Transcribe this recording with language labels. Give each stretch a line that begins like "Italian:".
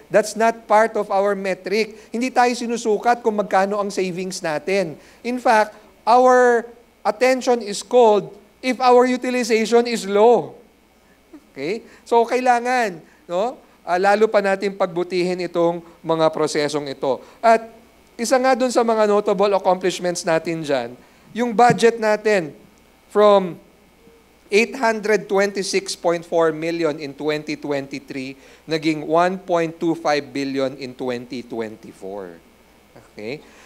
English: That's not part of our metric.
Filipino: Hindi tayo sinusukat kung magkano ang savings natin.
English: In fact, our attention is called if our utilization is low.
Filipino: Okay? So kailangan, lalo pa natin pagbutihin itong mga prosesong ito. At isa nga dun sa mga notable accomplishments natin dyan, yung budget natin from 826.4 million in 2023, naging 1.25 billion in 2024. Okay?